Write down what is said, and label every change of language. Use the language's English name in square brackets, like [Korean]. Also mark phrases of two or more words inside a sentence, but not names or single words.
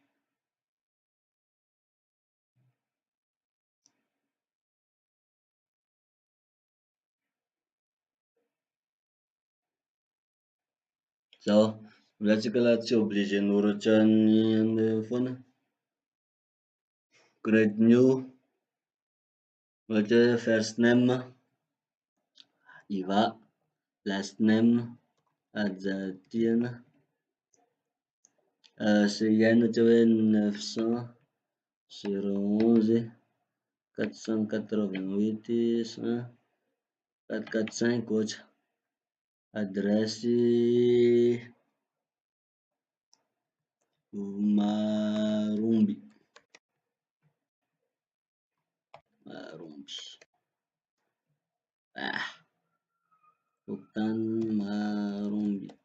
[Malagasy] Zao amizay tsika la tsy obligé hanoratra ny anona foana. [English] Create new, [Malagasy] ohatra hoe [English] first name, [Malagasy] iva, [English] last name, [Malagasy] adjadiana, CIN ohatra hoe 900 011 488 100 445 ohatra. Adresse Maromby, Okotany Maromby.